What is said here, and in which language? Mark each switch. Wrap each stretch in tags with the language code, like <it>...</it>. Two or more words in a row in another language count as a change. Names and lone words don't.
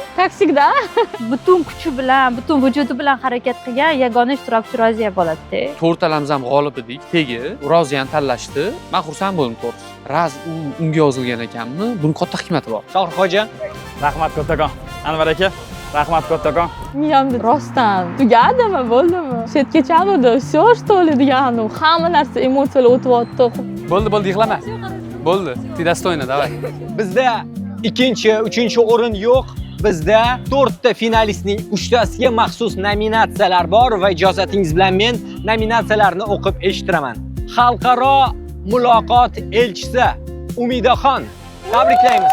<uz>Taksikda butun kuchi bilan, butun vujudi bilan harakat qilgan yagona ishtirokchi Roziya bo'ladi. To'rtalamiz ham g'olib edik. Tegi Roziyani tanlashdi. Men xursand bo'ldim to'g'risi. Raz unga yozilgan ekanmi? Buning katta hikmati bor. Shohrux hoji, Rahmat kattakon. Anvar aka, rahmat kattakon. Miyamda rostdan tugadimi, bo'ldimi? Chetga chaldi,</uz> <ru>всё что ли degani.</ru> <uz>Hamma narsa emotsiyalar o'tyapti. Bo'ldi, yig'lama. Bo'ldi.</uz> <ru>Ты достойна, давай.</ru> <uz>bizda 2-chi, 3-chi o'rin yo'q. Bizda 4 ta finalistning 3tasiga maxsus nominatsiyalar bor va ijozatingiz bilan men nominatsiyalarni o'qib eshittiraman. Xalqaro muloqot elchisi Umidaxon, tabriklaymiz.</uz>